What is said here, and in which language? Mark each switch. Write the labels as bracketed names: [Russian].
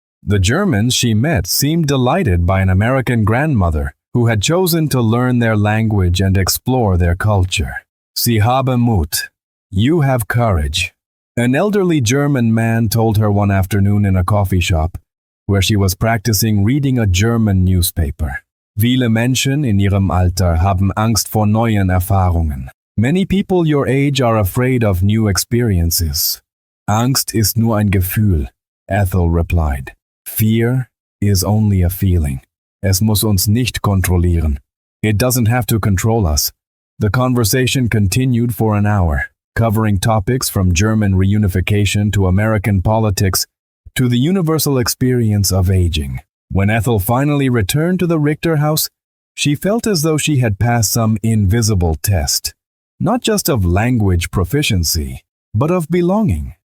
[English] The Germans she met seemed delighted by an American grandmother who had chosen to learn their language and explore their culture. [German] Sie haben Mut. [English] You have courage. An elderly German man told her one afternoon in a coffee shop, where she was practicing reading a German newspaper. [German] Viele Menschen in ihrem Alter haben Angst vor neuen Erfahrungen. [English] Many people your age are afraid of new experiences. [German] Angst ist nur ein Gefühl, [English] Ethel replied. Fear is only a feeling. [German] Es muss uns nicht kontrollieren. [English] It doesn't have to control us. The conversation continued for an hour, covering topics from German reunification to American politics to the universal experience of aging. When Ethel finally returned to the Richter house, she felt as though she had passed some invisible test, not just of language proficiency, but of belonging.